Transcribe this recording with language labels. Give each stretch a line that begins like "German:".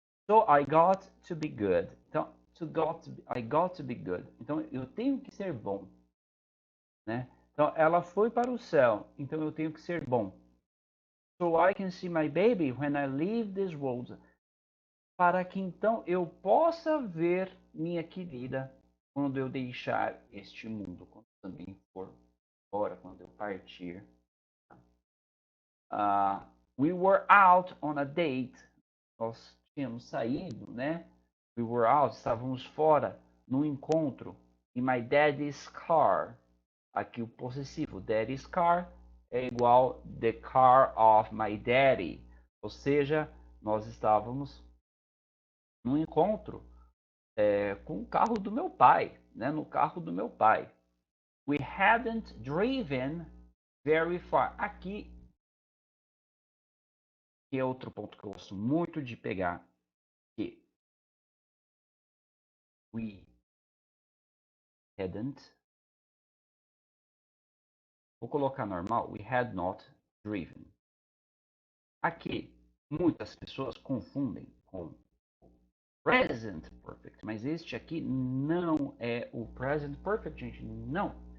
English: So I got to be good. Então, I got to be good.
Portuguese: Então, eu tenho que ser bom, né? Então, ela foi para o céu, então eu tenho que ser bom.
English: So I can see my baby when I leave this world.
Portuguese: Para que então eu possa ver minha querida quando eu deixar este mundo, quando também for embora, quando eu partir.
English: We were out on a date.
Portuguese: Nós tínhamos saído, né?
English: We were out,
Portuguese: estávamos fora, num encontro.
English: In my daddy's car.
Portuguese: Aqui o possessivo,
English: daddy's car,
Portuguese: é igual
English: the car of my daddy.
Portuguese: Ou seja, nós estávamos num encontro com o carro do meu pai, né? No carro do meu pai.
English: We hadn't driven very far.
Portuguese: Aqui, que é outro ponto que eu gosto muito de pegar, que we hadn't. Vou colocar normal.
English: We had not driven.
Portuguese: Aqui, muitas pessoas confundem com present perfect, mas este aqui não é o present perfect, gente, não.